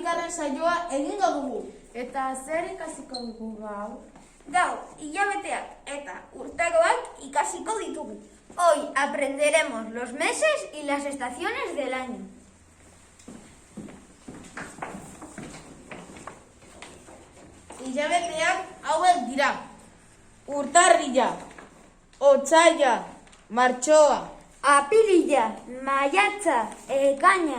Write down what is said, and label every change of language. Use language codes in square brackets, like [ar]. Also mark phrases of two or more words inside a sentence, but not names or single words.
[eu] saioa egingo dugu. Eta zer ikasiko dugu gaur? Gaur, hilabeteak eta urtaroak ikasiko ditugu. [es] Hoy aprenderemos los meses y las estaciones del año. [eu] Hilabeteak hauek dira. Urtarrila, otsaila, martxoa, Apirila, maiatza, ekaina,